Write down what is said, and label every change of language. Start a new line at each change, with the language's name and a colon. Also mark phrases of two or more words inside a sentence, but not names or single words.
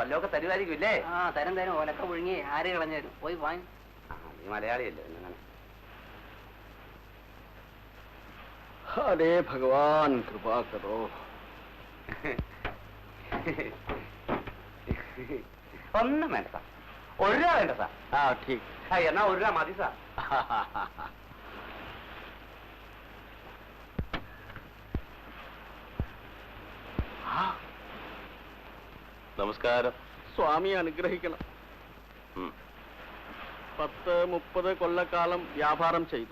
Malayalam: വല്ലതൊക്കെ തരുമായിരിക്കും ഇല്ലേ? ആ തരം തരം ഓലക്ക ഒഴുങ്ങി ആര് കളഞ്ഞു പോയി വാങ്ങി. നീ മലയാളിയല്ലേ അങ്ങനെ.
Hindi: अरे भगवान कृपा करो
Malayalam: ഒന്നും വേണ്ട സാർ. 1 രൂപ വേണ്ട സാർ.
Hindi: हाँ ठीक
Malayalam: എന്നാ 1 രൂപ മതി സാർ. നമസ്കാരം. സ്വാമി അനുഗ്രഹിക്കണം. 10-30 കൊല്ലക്കാലം വ്യാപാരം ചെയ്തു.